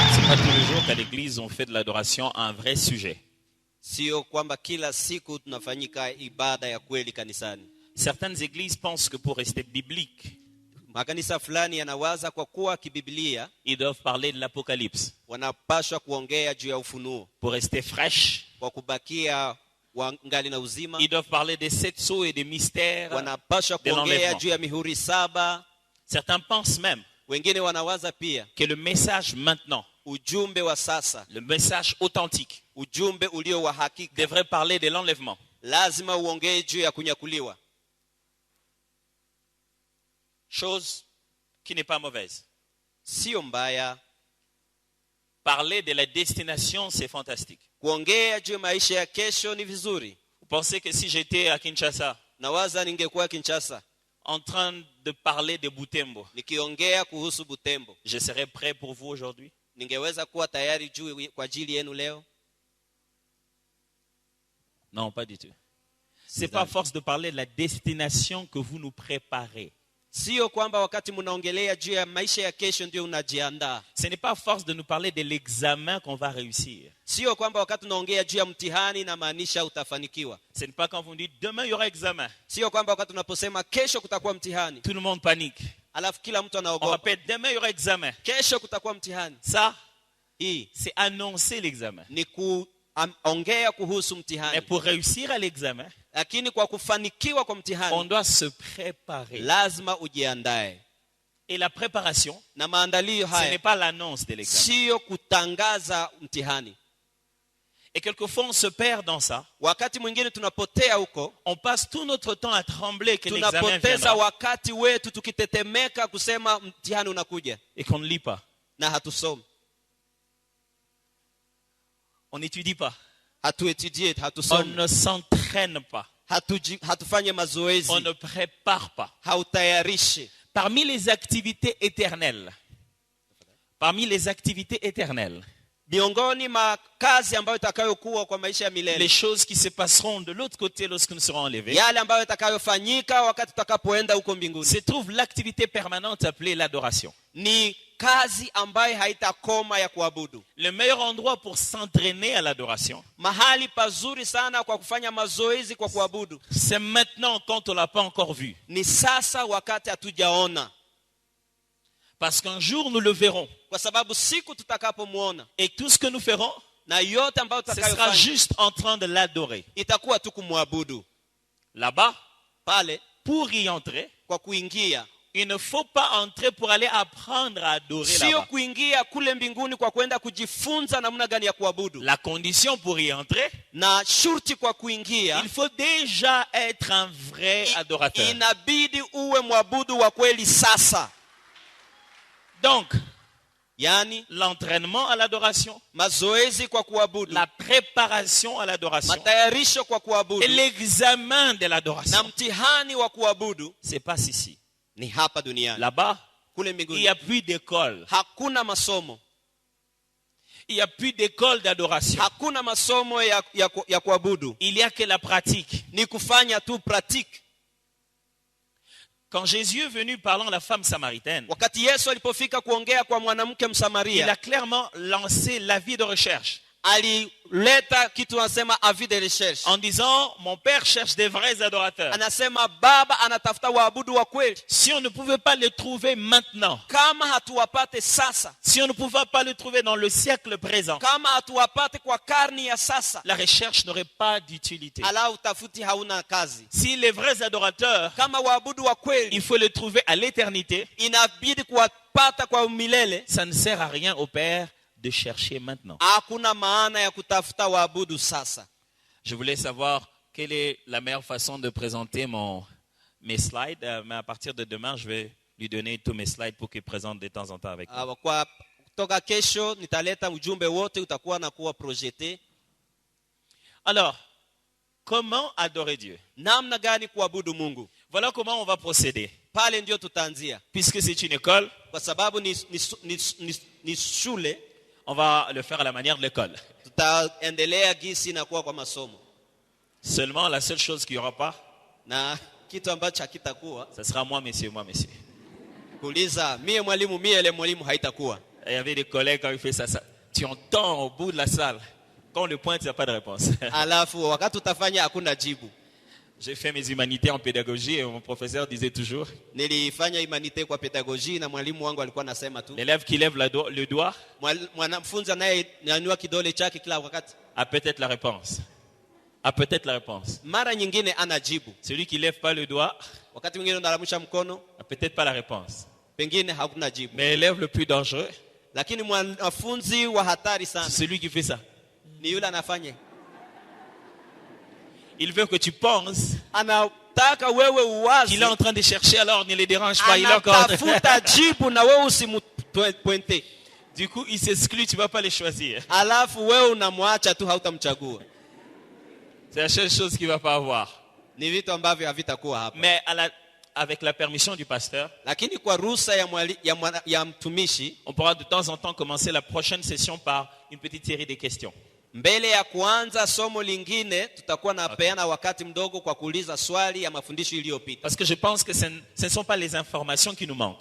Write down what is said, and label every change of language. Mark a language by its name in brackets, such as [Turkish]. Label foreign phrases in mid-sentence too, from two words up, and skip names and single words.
[French] pas tous les jours qu'à l'église on fait de l'adoration un vrai sujet. [Swahili] Sio kwamba kila siku tunafanyika ibada ya kweli kanisani. [French] Certaines églises pensent que pour rester biblique, [Swahili] Makanisa fulani yanawaza kwa kuwa kibiblia [French] ils doivent parler de l'Apocalypse. [Swahili] wanapaswa kuongea juu ya ufunuo. [French] Pour rester fraîche, [Swahili] Kwa kubakia wangali na uzima, [French] ils doivent parler des 7 sceaux et des mystères [Swahili] wanapaswa [French] de [Swahili] kuongea [French] l'enlèvement. [Swahili] juu ya mihuri 7. [French] Certains pensent même [Swahili] Wengine wanawaza pia [French] que le message maintenant, [Swahili] ujumbe wa sasa, [French] le message authentique, [Swahili] ujumbe ulio wa hakika, [French] devrait parler de l'enlèvement. [Swahili] lazima uongee juu ya kunyakuliwa. [French] Chose qui n'est pas mauvaise. [Swahili] Sio mbaya. [French] Parler de la destination, c'est fantastique. [Swahili] Kuongea juu ya maisha ya kesho ni vizuri. [French] Vous pensez que si j'étais à Kinshasa, [Swahili] Nawaza ningekuwa Kinshasa [French] en train de parler de Butembo, [Swahili] nikiongea kuhusu Butembo, [French] je serais prêt pour vous aujourd'hui? [Swahili] ningeweza kuwa tayari juu kwa ajili yenu leo? [French] Non, pas du tout. C'est pas à force de parler de la destination que vous nous préparez. [Swahili] Sio kwamba wakati mnaongelea juu ya maisha ya kesho ndio unajiandaa. [French] Ce n'est pas à force de nous parler de l'examen qu'on va réussir. [Swahili] Sio kwamba wakati unaongea juu ya mtihani na maanisha utafanikiwa. [French] Ce n'est pas quand vous dites demain il y aura examen. [Swahili] Sio kwamba wakati unaposema kesho kutakuwa mtihani, [French] Tout le monde panique. [Swahili] alafu kila mtu [French] On [Swahili] anaogopa. [French] répète demain il y aura examen. [Swahili] Kesho kutakuwa mtihani. [French] Ça, [Swahili] Hii [French] c'est annoncer l'examen. [Swahili] ni kuongea kuhusu [French] Mais [Swahili] mtihani. [French] pour réussir à l'examen, [Swahili] Lakini kwa kufanikiwa kwa [French] on [Swahili] mtihani [French] doit se préparer. [Swahili] lazima ujiandae. [French] Et la préparation, [Swahili] Na maandalio [French] ce n'est [Swahili] haya [French] pas l'annonce de l'examen. [Swahili] sio kutangaza mtihani. [French] Et quelquefois on se perd dans ça. [Swahili] Wakati mwingine tunapotea huko, [French] On passe tout notre temps à trembler que l'examen [Swahili] tunapoteza [French] viendra [Swahili] wakati wetu tukitetemeka kusema mtihani unakuja [French] et qu'on ne lit pas. [Swahili] na hatusomi. [French] On n'étudie pas. [Swahili] Hatuetudie, [French] On [Swahili] hatusomi. [French] ne s'entraîne pas. [Swahili] Hatufanye mazoezi. [French] On ne prépare pas. [Swahili] Hautayarishi. [French] Parmi les activités éternelles, [Swahili] Miongoni mwa kazi ambayo itakayokuwa kwa maisha ya [French] les [Swahili] milele, [French] choses qui se passeront de l'autre côté lorsque nous serons enlevés, [Swahili] yale ambayo itakayofanyika wakati tutakapoenda huko mbinguni, [French] se trouve l'activité permanente appelée l'adoration. [Swahili] ni kazi ambayo haitakoma ya kuabudu. [French] Le meilleur endroit pour s'entraîner à l'adoration, [Swahili] Mahali pazuri sana kwa kufanya mazoezi kwa kuabudu [French] c'est maintenant quand on ne l'a pas encore vu. [Swahili] ni sasa, wakati hatujaona. [French] Parce qu'un jour nous le verrons. [Swahili] Kwa sababu siku tutakapomuona, [French] Et tout ce que nous ferons, [Swahili] na yote ambayo [French] ce sera [Swahili] tutakayofanya [French] juste en train de l'adorer. [Swahili] itakuwa tu kumwabudu. [French] Là-bas, [Swahili] Pale [French] pour y entrer, [Swahili] kwa kuingia, [French] il ne faut pas entrer pour aller apprendre à adorer [Swahili] sio [French] là-bas. [Swahili] kuingia kule mbinguni kwa kwenda kujifunza namna gani ya kuabudu. [French] La condition pour y entrer, [Swahili] Na shurti kwa kuingia, [French] il faut déjà être un vrai adorateur. [Swahili] inabidi uwe mwabudu wa kweli sasa. [French] Donc, [Swahili] Yani [French] l'entraînement à l'adoration, [Swahili] mazoezi kwa kuabudu, [French] la préparation à l'adoration [Swahili] matayarisho kwa [French] et [Swahili] kuabudu [French] l'examen de [Swahili] na [French] l'adoration, [Swahili] mtihani wa kuabudu [French] c'est pas ici. [Swahili] ni hapa duniani. [French] Là-bas, [Swahili] Kule [French] il [Swahili] mbinguni [French] n'y a plus d'école. [Swahili] hakuna masomo, [French] Il n'y a plus d'école d'adoration. [Swahili] hakuna masomo ya kuabudu, [French] Il n'y a que la pratique. [Swahili] ni kufanya tu pratique. [French] Quand Jésus est venu parlant à la femme samaritaine, [Swahili] Wakati Yesu alipofika kuongea kwa mwanamke [French] il a [Swahili] Msamaria, [French] clairement lancé l'avis de recherche [Swahili] alileta kitu anasema [French] avis de recherche. en disant, mon père cherche des vrais adorateurs. [Swahili] Anasema baba anatafuta waabudu wa kweli. [French] Si on ne pouvait pas les trouver maintenant, [Swahili] Kama hatuwapate sasa, [French] si on ne pouvait pas les trouver dans le siècle présent, [Swahili] kama hatuwapate kwa karni ya sasa, [French] la recherche n'aurait pas d'utilité. [Swahili] ala utafuti hauna kazi. [French] Si les vrais adorateurs, [Swahili] Kama waabudu wa kweli [French] il faut les trouver à l'éternité, [Swahili] inabidi kuwapata kwa milele, [French] ça ne sert à rien au Père de chercher maintenant. [Swahili] hakuna maana ya kutafuta waabudu sasa. [French] Je voulais savoir quelle est la meilleure façon de présenter mes slides, mais à partir de demain, je vais lui donner tous mes slides pour qu'il présente de temps en temps avec moi. [Swahili] Kwa kutoka kesho nitaleta ujumbe wote, utakuwa na kuwa projete. [French] Alors, comment adorer Dieu? [Swahili] Namna gani kuabudu Mungu? [French] Voilà comment on va procéder. [Swahili] Pale ndio tutaanzia, [French] Puisque c'est une école, [Swahili] kwa sababu ni shule. [French] on va le faire à la manière de l'école. [Swahili] Tutaendelea gisi na kuwa kwa masomo, [French] Seulement, la seule chose qu'il n'y aura pas, [Swahili] na kitu ambacho hakitakuwa [French] ça sera moi, monsieur. [Swahili] kuuliza mie mwalimu, mie ile mwalimu haitakuwa. [French] Il y avait des collègues quand ils faisaient ça. Tu entends au bout de la salle. Quand on le pointe, il n'y a pas de réponse. [Swahili] alafu wakati utafanya hakuna jibu. [French] J'ai fait mes humanités en pédagogie et mon professeur disait toujours, [Swahili] Nilifanya humanite kwa pedagogia na mwalimu wangu alikuwa anasema tu, [French] l'élève qui lève le doigt [Swahili] mwanafunzi anayenyanyua kidole chake kila wakati [French] a peut-être la réponse. A peut-être la réponse. [Swahili] mara nyingine ana jibu. [French] Celui qui lève pas le doigt [Swahili] Wakati mwingine unalamusha mkono, [French] a peut-être pas la réponse. [Swahili] pengine hakuna jibu. [French] Mais l'élève le plus dangereux, [Swahili] Lakini mwanafunzi wa hatari sana [French] c'est celui qui fait ça. [Swahili] ni yule anafanya, [French] Il veut que tu penses [Swahili] anataka wewe uwazi, [French] qu'il est en train de chercher, alors ne les dérange pas. Il est encore... [Swahili] anatafuta jibu na wewe usimpointe. [French] Du coup, il s'exclut, tu ne vas pas les choisir. [Swahili] Alafu wewe unamwacha tu, hautamchagua. [French] C'est la seule chose qu'il ne va pas avoir. [Swahili] Ni vitu ambavyo havitakuwa hapa. [French] Mais avec la permission du pasteur, [Swahili] Lakini kwa ruhusa ya mtumishi, [French] on pourra de temps en temps commencer la prochaine session par une petite série de questions. [Swahili] mbele ya kuanza somo lingine tutakuwa na peana wakati mdogo kwa kuuliza swali ya mafundisho iliyopita. [French] Parce que je pense que ce ne sont pas les informations qui nous manquent.